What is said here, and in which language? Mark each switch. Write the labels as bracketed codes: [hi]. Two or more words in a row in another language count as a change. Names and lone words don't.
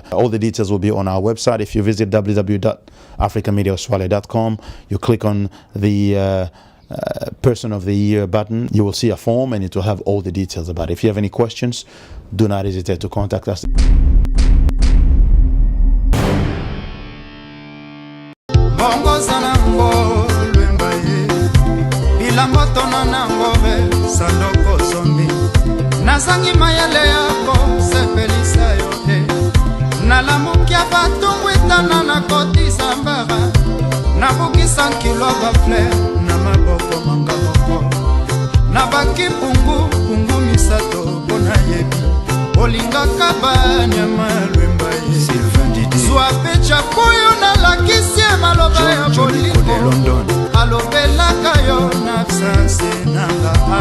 [en] All the details will be on our website. If you visit www.africamediaaustralia.com, you click on the Person of the Year button, you will see a form, and it will have all the details about it. If you have any questions, do not hesitate to contact us. [ln] bongoza nango lwemba ye bilangoto na nango be sandoko zombi nazangi mayele yako sepelisa yo te nalamukia batungwitana na kotisa mbara nabukisa nkilo bafler na maboko manga moko nabaki pungu misato mpona yebi olingaka banyama lwemba ye zwa pecha koyo nalakisi maloba ya bolingo alobelaka yo na absence nanga